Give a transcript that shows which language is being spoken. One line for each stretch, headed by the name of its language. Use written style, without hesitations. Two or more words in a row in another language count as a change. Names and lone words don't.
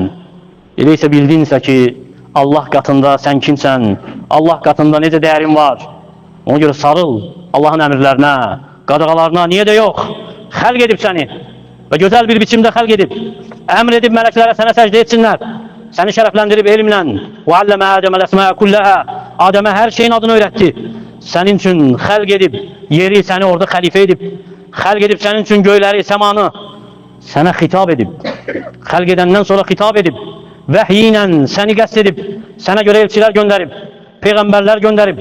Azerbaijani: Elə isə bildinsə ki, Allah qatında sən kimsən? Allah qatında necə dəyərin var? Ona görə sarıl Allahın əmrlərinə, qadağalarına, niyə də yox? Xəlq edib səni və gözəl bir biçimdə xəlq edib. Əmr edib mələklərə sənə səcdə etsinlər. Səni şərəfləndirib elmlə.
Arabic: وَعَلَّمَ آدَمَ الْأَسْمَاءَ كُلَّهَا
Azerbaijani: Adəmə hər şeyin adını öyrətdi. Sənin üçün xəlq edib, yeri səni orada xəlifə edib. Xəlq edib sənin üçün göyləri, səmanı sənə xitab edib. Xəlq edəndən sonra xitab edib. Vəhiy ilə səni qəsd edib. Sənə görə elçilər göndərib. Peyğəmbərlər göndərib.